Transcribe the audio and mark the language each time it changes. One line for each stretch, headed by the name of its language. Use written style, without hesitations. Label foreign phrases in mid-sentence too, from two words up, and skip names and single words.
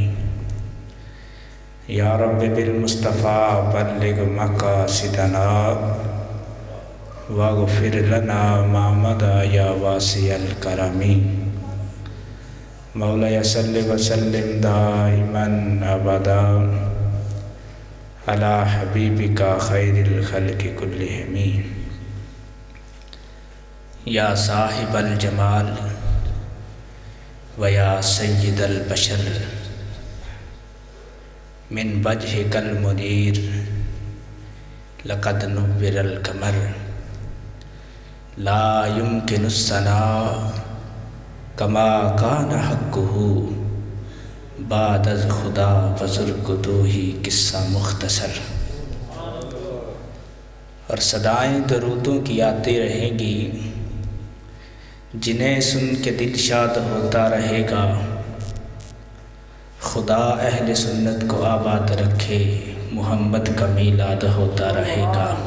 Arabic: یا رب بالمصطفیٰ بلغ مقاصدنا واغفر لنا ما مضى یا واسع الکرم مولاي صل وسلم دائما ابدا على حبیبک خیر الخلق کلہم یا صاحب الجمال ویا سید البشر من وجهک المنیر لقد نور القمر لا يمكن الثناء کما کان حقہ
Persian: بعد از خدا وزرگدو ہی قصہ مختصر۔
Urdu: اور صدائیں درودوں کی آتی رہیں گی جنہیں سن کے دل شاد ہوتا رہے گا، خدا اہل سنت کو آباد رکھے، محمد کا میلاد ہوتا رہے گا۔